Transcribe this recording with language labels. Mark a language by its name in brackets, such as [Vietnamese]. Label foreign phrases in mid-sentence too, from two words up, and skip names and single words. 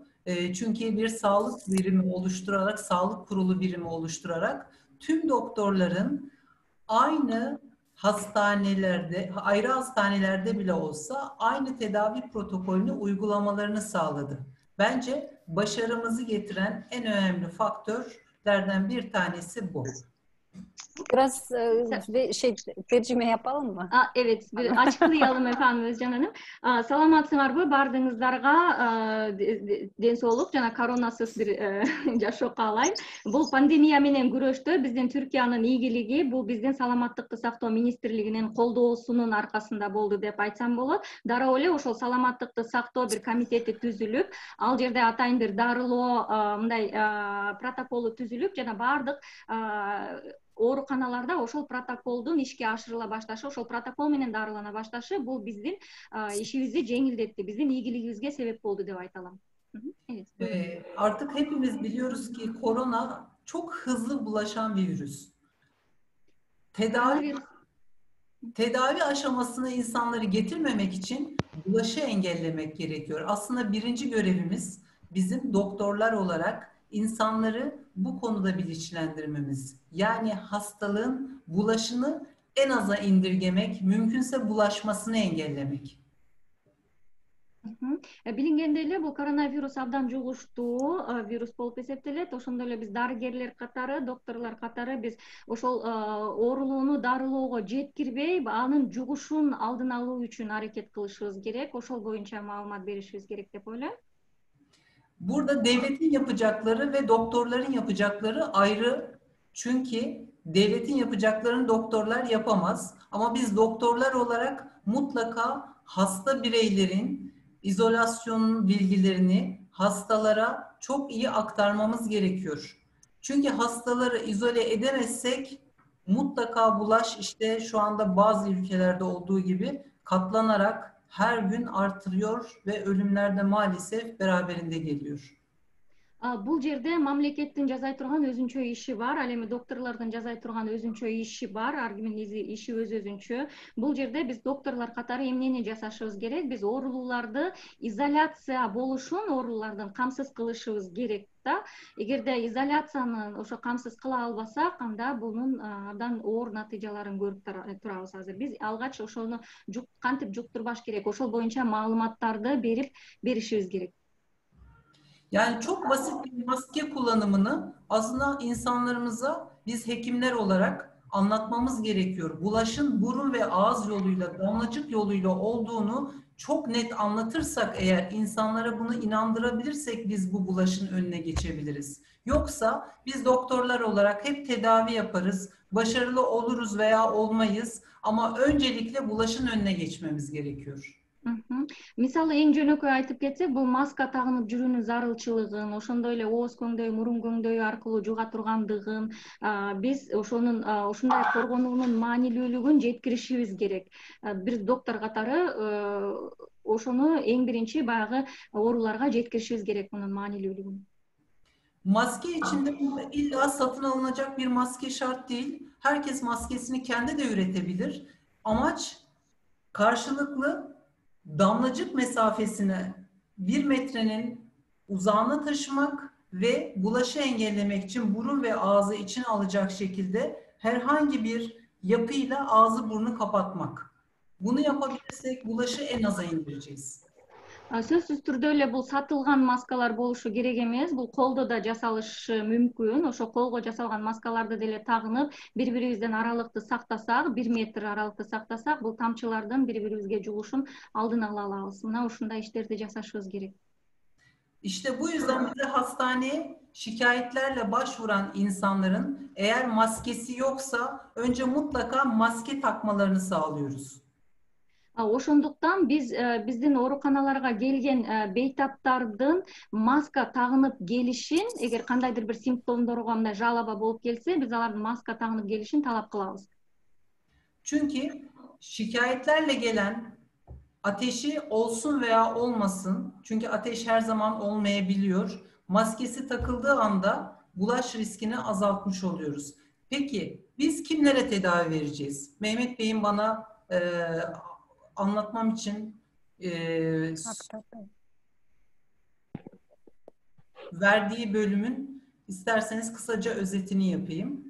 [Turkish] Çünkü bir sağlık birimi oluşturarak, sağlık kurulu birimi oluşturarak tüm doktorların aynı hastanelerde, ayrı hastanelerde bile olsa aynı tedavi protokolünü uygulamalarını sağladı. Bence başarımızı getiren en önemli faktörlerden bir tanesi bu. Biraz tercüme yapalım mı? Evet, açıklayalım efendim Özcan Hanım. [Kyrgyz] Саламатсыңарбы бардыңыздарга ден соолук жана коронасыз бир жашоо каалайм. Бул пандемия менен күрөштө биздин Түркиянын ийгилиги бул биздин саламаттыкты сактоо министрлигинин колдоосунун аркасында болду деп айтсам болот. Дароо эле ошол саламаттыкты сактоо бир комитети түзүлүп, ал жерде атайын бир дарылоо мындай протоколу түзүлүп жана баардык ооруканаларда ошол протоколдун ишке ашырыла башташы, ошол протокол менен дарылана башташы бул биздин ишибизди жеңилдетти, биздин ийгилигибизге себеп болду деп айта алам. [Turkish] Artık hepimiz biliyoruz ki korona çok hızlı bulaşan bir virüs. Tedavi aşamasına insanları getirmemek için bulaşı engellemek gerekiyor. Aslında birinci görevimiz bizim doktorlar olarak insanları bu konuda bilinçlendirmemiz. Yani hastalığın bulaşını en aza indirgemek, mümkünse bulaşmasını engellemek. [Kyrgyz] Билингендей эле бул коронавирус абдан жугуштуу вирус болуп эсептелет. Ошондой эле биз дарыгерлер катары, докторлор катары биз ошол оорулууну дарылоого жеткирбей, анын жугушун алдын алуу үчүн аракет кылышыбыз керек. Ошол боюнча маалымат беришибиz керек деп ойлойм. [Turkish] Burada devletin yapacakları ve doktorların yapacakları ayrı. Çünkü devletin yapacaklarını doktorlar yapamaz. Ama biz doktorlar olarak mutlaka hasta bireylerin izolasyon bilgilerini hastalara çok iyi aktarmamız gerekiyor. Çünkü hastaları izole edemezsek mutlaka bulaş işte şu anda bazı ülkelerde olduğu gibi katlanarak her gün artırıyor ve ölümler de maalesef beraberinde geliyor. [Kyrgyz] Бул жерде мамлекеттин жасай турган өзүнчө иши бар, ал эми докторлордун жасай турган өзүнчө иши бар, ар кимдин иши өзүнчө. Бул жерде биз докторлор катары эмнени жасашыбыз керек? Биз оорулууларды изоляция болушун оорулардын камсыз кылышыбыз керек да. Эгерде изоляцияны ошо камсыз кыла албасак, анда бунун абдан оор натыйжаларын көрүп турабыз азыр. Биз алгач ошону кантип жуктурбаш керек? Ошол боюнча маалыматтарды беришибиz керек. [Turkish] Yani çok basit bir maske kullanımını aslında insanlarımıza biz hekimler olarak anlatmamız gerekiyor. Bulaşın burun ve ağız yoluyla, damlacık yoluyla olduğunu çok net anlatırsak eğer insanlara bunu inandırabilirsek biz bu bulaşın önüne geçebiliriz. Yoksa biz doktorlar olarak hep tedavi yaparız, başarılı oluruz veya olmayız ama öncelikle bulaşın önüne geçmemiz gerekiyor. [Kyrgyz] Мисалы эң жөнөкөй айтып кетсек, бул маска тагынып жүрүүнүн зарылчылыгын, ошондой эле ооз көңдөй, мурун көңдөй аркылуу жуга тургандыгын биз ушундай коргонуунун маанилүүлүгүн жеткиришибиз керек. Бир доктор катары ошону эң биринчи баягы ооруларга жеткиришибиз керек мунун маанилүүлүгүн. [Turkish] Maske içinde illa satın alınacak bir maske şart değil. Herkes maskesini kendi de üretebilir. Amaç karşılıklı damlacık mesafesini 1 metrenin uzağına taşımak ve bulaşı engellemek için burun ve ağzı içine alacak şekilde herhangi bir yapıyla ağzı burnu kapatmak. Bunu yapabilirsek bulaşı en aza indireceğiz. [Kyrgyz] Сөзсүз түрдө эле бул сатылган маскалар болушу керек эмес, бул колдо да жасалышы мүмкүн. Ошо колго жасалган маскаларды деле тагынып, бири-бирибизден аралыкты сактасак, 1 метр аралыкты сактасак, бул тамчылардын бири-бирибизге жугушун алдын ала алабыз. Мына ушундай иштерди жасашыбыз керек. [Turkish] İşte bu yüzden bize hastaneye şikayetlerle başvuran insanların eğer maskesi yoksa önce mutlaka maske takmalarını sağlıyoruz. [Kyrgyz] Ошондуктан биздин ооруканаларга келген бейтаптардын маска тагынып келишин, эгер кандайдыр бир симптомдорго мындай жалоба болуп келсе, биз алардын маска тагынып келишин талап кылабыз. [Turkish] Çünkü şikayetlerle gelen ateşi olsun veya olmasın, çünkü ateş her zaman olmayabiliyor. Maskesi takıldığı anda bulaş riskini azaltmış oluyoruz. Peki biz kimlere tedavi vereceğiz? Mehmet Bey'in bana anlatmam için verdiği bölümün isterseniz kısaca özetini yapayım.